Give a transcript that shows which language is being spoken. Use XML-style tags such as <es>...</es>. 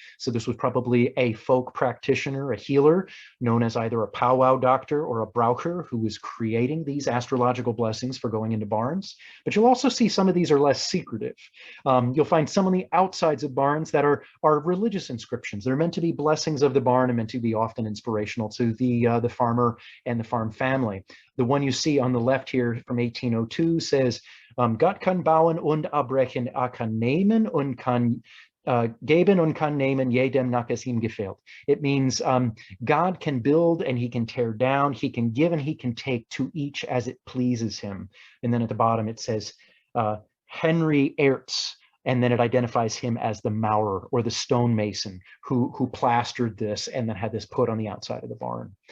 <en>So this was probably a folk practitioner, a healer, known as either a powwow doctor or a braucher, who was creating these astrological blessings for going into barns. But you'll also see some of these are less secretive. You'll find some on the outsides of barns that are religious inscriptions. They're meant to be blessings of the barn and meant to be often inspirational to the farmer and the farm family. The one you see on the left here from 1802 says,</en> <de>Gott kann bauen und abbrechen, kann nehmen und kann geben und kann nehmen jedem nach es ihm gefällt.</de> <en>It means God can build and he can tear down, he can give and he can take to each as it pleases him. And then at the bottom it says Henry Ertz, and then it identifies him as the maurer or the stonemason who plastered this and then had this put on the outside of the barn.</en>